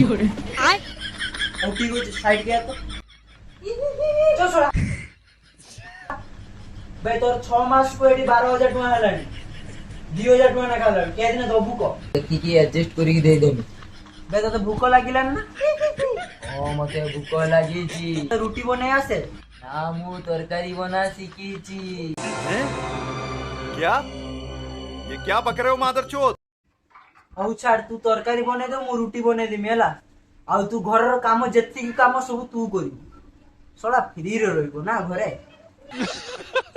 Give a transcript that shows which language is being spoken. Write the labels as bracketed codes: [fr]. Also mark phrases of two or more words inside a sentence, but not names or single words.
[or] ହଉ ଠିକ ଅଛି ସାଇଡ କେ ତ ଚଲ ଶଳା ବେ ତୋର 6 ମାସକୁ ଏଠି 12,000 ଟଙ୍କା ହେଲାଣି, 2,000 ଟଙ୍କା ଲେଖା ହେଲାଣି। କେ ଦିନ ଦବୁ କ? ଦେଖିକି ଆଡଜଷ୍ଟ କରିକି ଦେଇଦେମି। ବେ ତତେ ଭୋକ ଲାଗିଲାନି ନା? ମତେ ଭୋକ ଲାଗିଛି। ରୁଟି ବନେଇ ଆସେ? ନା ମୁଁ ତରକାରୀ ବନା ଶିଖିଛି। [hi] क्या ये क्या बक रहे हो मादरचोद? [or] ହଉ ଛାଡ, ତୁ ତରକାରୀ ବନେଇ ଦେ, ମୁଁ ରୁଟି ବନେଇ ଦେମି ହେଲା। ଆଉ ତୁ ଘରର କାମ ଯେତିକି କାମ ସବୁ ତୁ କରିବୁ। ଶଳା ଫ୍ରିରେ ରହିବ ନା ଘରେ।